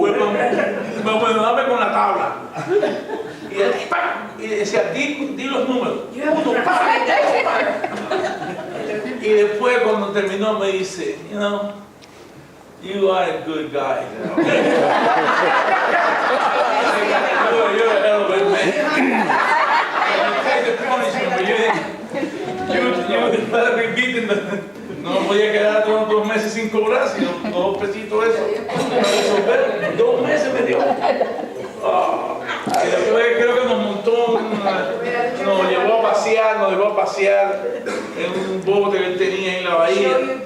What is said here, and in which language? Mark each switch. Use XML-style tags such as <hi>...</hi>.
<es>Bueno, dame con la tabla. Y él, ¡pam! Y decía, di los números. Y después cuando terminó me dice,</es> <en>you know, you are a good guy. You're a hell of a man. You take the punishment, but you better be beaten.</en> <es>No me podía quedar 2 meses sin cobrar, sino 2 pesitos eso. 2 meses me dio. Y después creo que nos montó, nos llevó a pasear en un bote que él tenía en la bahía.</es>